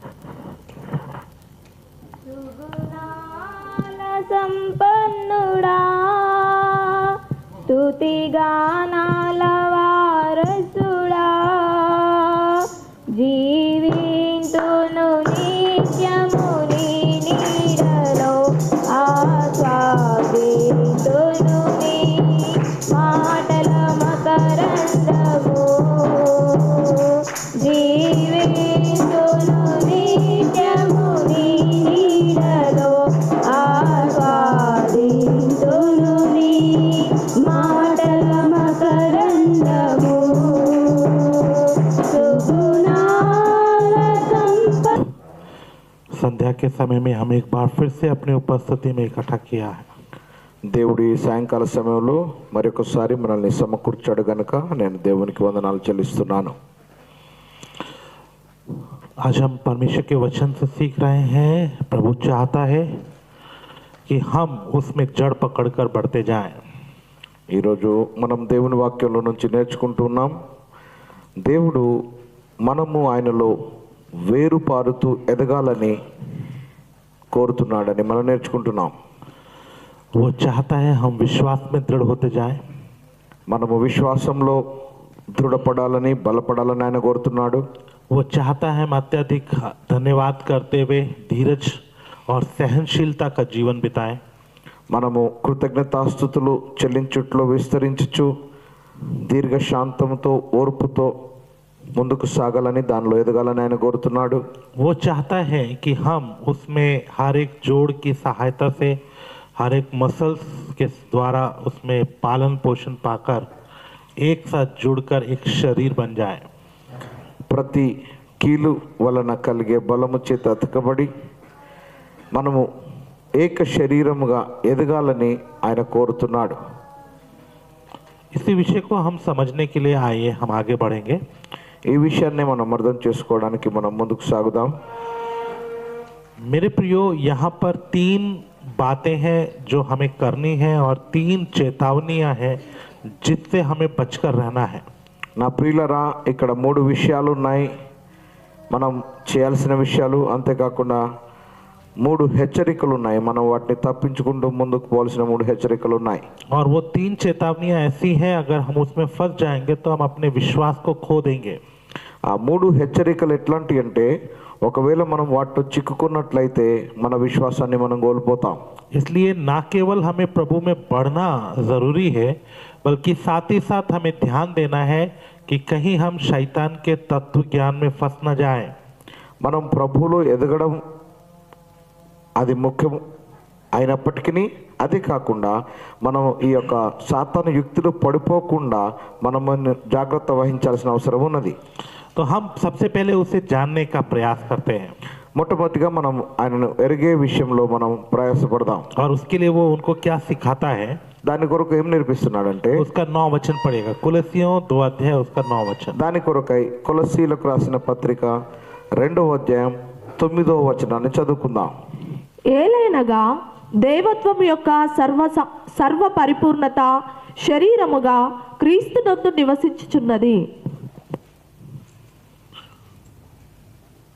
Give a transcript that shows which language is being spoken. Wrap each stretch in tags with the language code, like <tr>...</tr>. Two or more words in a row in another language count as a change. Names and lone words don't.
<te>సంపన్నుడా స్తుతిగానాల వారసుడా, జీవింతును నిత్యము నీ నీడలో, ఆస్వాదింతును నీ మాటల మకరందము, జీవింతును నిత్యము నీ నీడలో, ఆస్వాదింతును నీ మాటల మకరందము.</te> <hi>संध्या के समय में हम एक बार फिर से अपनी उपस्थिति में इकट्ठा किया है.</hi> <te>దేవుడి సాయంకాల సమయంలో మరొకసారి మనల్ని సమకూర్చాడు గనుక నేను దేవునికి వందనాలు చెల్లిస్తున్నాను.</te> <hi>आज हम परमेश्वर के वचन से सीख रहे हैं. प्रभु चाहता है कि हम उसमें जड़ पकड़कर बढ़ते जाएं.</hi> <te>ఈరోజు మనం దేవుని వాక్యంలో నుంచి నేర్చుకుంటున్నాం. దేవుడు మనము ఆయనలో వేరు పారుతూ ఎదగాలని కోరుతున్నాడని మనం నేర్చుకుంటున్నాం.</te> <hi>वो चाहता है हम विश्वास में दृढ़ होते जाएं.</hi> <te>మనము విశ్వాసంలో దృఢపడాలని బలపడాలని ఆయన కోరుతున్నాడు.</te> <hi>वो चाहता है हम अत्यधिक धन्यवाद करते हुए धीरज और सहनशीलता का जीवन बिताएं.</hi> <te>మనము కృతజ్ఞతాస్తుతులు చెల్లించుట్లో విస్తరించచ్చు, దీర్ఘశాంతంతో ఓర్పుతో ముందుకు సాగాలని, దానిలో ఎదగాలని ఆయన కోరుతున్నాడు.</te> <hi>वो चाहता है कि हम उसमें हर एक जोड़ की सहायता से, हर एक मसल्स के द्वारा उसमें पालन पोषण पाकर एक साथ जुड़कर एक शरीर बन जाए.</hi> <te>ప్రతి కీలు వలన కలిగే బలము చేత అతకబడి మనము ఏక శరీరముగా ఎదగాలని ఆయన కోరుతున్నాడు.</te> <hi>इसी विषय को हम समझने के लिए आइए हम आगे बढ़ेंगे.</hi> <te>ఈ విషయాన్ని మనం అర్థం చేసుకోవడానికి మనం ముందుకు సాగుదాం.</te> <hi>मेरे प्रियो, यहाँ पर 3 बातें हैं जो हमें करनी है और 3 चेतावनियाँ हैं जिससे हमें बचकर रहना है.</hi> <te>నా ప్రియులరా, ఇక్కడ 3 విషయాలు ఉన్నాయి, మనం చేయాల్సిన విషయాలు. అంతేకాకుండా 3 హెచ్చరికలు ఉన్నాయి, మనం వాటిని తప్పించుకుంటూ ముందుకు పోవాల్సిన 3 హెచ్చరికలు ఉన్నాయి.</te> <hi>और वो 3 चेतावनियाँ ऐसी हैं, अगर हम उसमें फंस जाएंगे तो हम अपने विश्वास को खो देंगे.</hi> <te>ఆ 3 హెచ్చరికలు ఎట్లాంటి అంటే, ఒకవేళ మనం వాటిలో చిక్కుకున్నట్లయితే మన విశ్వాసాన్ని మనం కోల్పోతాం.</te> <hi>इसलिए ना केवल हमें प्रभु में बढ़ना ज़रूरी है, बल्कि साथ ही साथ हमें ध्यान देना है कि कहीं हम शैतान के तत्व ज्ञान में फंस न जाएं.</hi> <te>మనం ప్రభువులో ఎదగడం అది ముఖ్యం అయినప్పటికీ, అది కాకుండా మనం ఈ యొక్క సాతాను యుక్తిలో పడిపోకుండా మనం జాగ్రత్త వహించాల్సిన అవసరం ఉన్నది.</te> <hi>तो हम सबसे पहले उसे जानने का प्रयास करते हैं.</hi> <te>మొట్టమొదటిగా మనం ఆయనను ఎరిగే విషయంలో మనం ప్రయాసపడదాం.</te> <hi>और उसके लिए वो उनको क्या सिखाता है,</hi> <te>దాని కొరకు ఏం నేర్పిస్తున్నాడంటే,</te> <hi>उसका 9 वचन पढ़ेगा. कुलसियों 2 अध्याय उसका 9 वचन.</hi> <te>దాని కొరకై కొలస్సీలకు రాసిన పత్రిక 2వ అధ్యాయం 9వ వచనాన్ని చదువుకుందాం. ఏలైనగా దేవత్వం యొక్క సర్వ పరిపూర్ణత శరీరముగా క్రీస్తునందు నివసించుచున్నది.</te>